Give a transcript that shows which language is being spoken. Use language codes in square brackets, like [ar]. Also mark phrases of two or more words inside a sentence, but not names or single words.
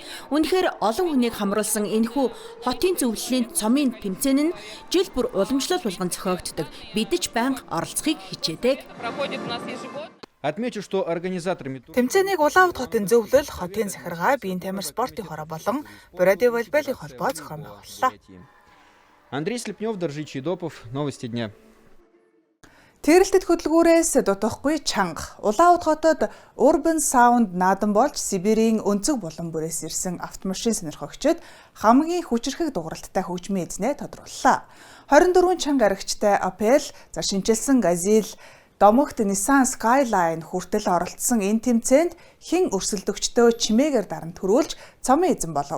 [mn] Үнэхээр олон хүнийг хамруулсан энэхүү хотын зөвлөлийн цомын тэмцээн нь жил бүр уламжлал болгон зохиогддог. Бид ч байнга оролцохыг хичээдэг. Тэмцээнийг Улаанбаатар хотын зөвлөл, хотын захиргаа, биеийн тамир спортын хороо болон Буриатын волейболын холбоо зохион байгууллаа. Андрей Слепнев, Доржичий Допов, [ru] новости дня. [mn] Тэрэлтэд хөдөлгүүрээс дутахгүй чанга. Улаанбаатар хотод Urban Sound наадан болж Сибирийн өнцөг булан бүрээс ирсэн автомашин сонирхогчид хамгийн хүчирхэг дугааралтай хөгжмийн эзнээ тодрууллаа. 24 чанга аригчтай Opel, шинчилсэн Gazelle, домогт Nissan Skyline хүртэл оролцсон энэ тэмцээнд хэн өрсөлдөгчдөө чимээгээр даран төрүүлж цомын эзэн болов.